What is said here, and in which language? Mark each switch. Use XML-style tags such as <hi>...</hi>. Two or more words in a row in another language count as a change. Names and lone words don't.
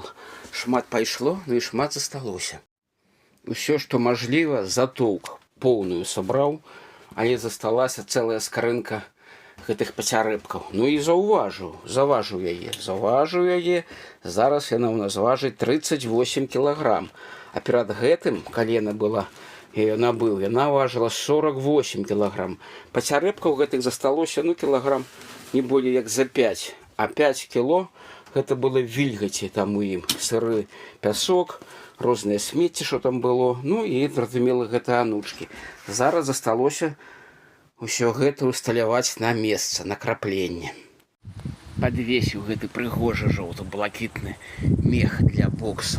<be>Шмат пайшло, ну і шмат засталося. Усё, што мажліва, затоўк поўную сабраў, але засталася цэлая скрынка гэтых пацярэбкаў. Ну і заважыў яе. Зараз яна ў нас важыць 38 килограмм. А перад гэтым, калі яна была</be> <ru>я ее набыл.</ru> <be>Яна важила 48 килограмм. Пацярэбкаў гэтых засталося, ну,</be> <ru>килограмм не более як за 5.</ru> <be>А 5 кило гэта было вільгаці там у ім. Сыры пясок, розныя смецці, што там было. Ну, і, зразумела, гэта анучкі. Зараз засталося ўсё гэта усталяваць на месца, на крапленне. Подвесіў гэты прыгожы жоўта-блакітны мех для боксу.</be>